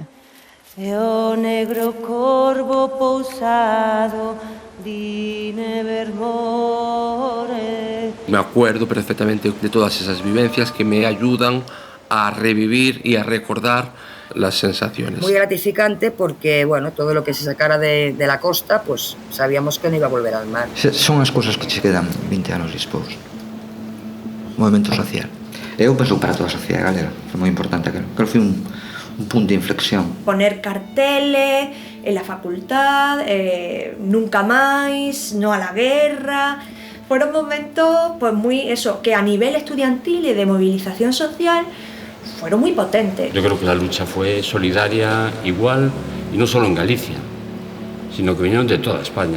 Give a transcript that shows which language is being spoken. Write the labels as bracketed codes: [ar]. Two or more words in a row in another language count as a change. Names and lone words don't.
[gl] O negro corvo pousado di Nevermore. [es] Me acuerdo perfectamente de todas esas vivencias que me ayudan a revivir y a recordar las sensaciones. Muy gratificante porque, bueno, todo lo que se sacara de la costa, pues sabíamos que no iba a volver al mar. [gl] Son as cousas que che quedan 20 anos despois. Movimento social. Eu penso para toda a sociedade galega. Foi moi importante aquilo. Creo que foi un punto de inflexión. [es] Poner carteles en la facultad, nunca más, no a la guerra. Fueron momentos, pues muy eso, que a nivel estudiantil y de movilización social fueron muy potentes. Yo creo que la lucha fue solidaria, igual, y no solo en Galicia, sino que vinieron de toda España.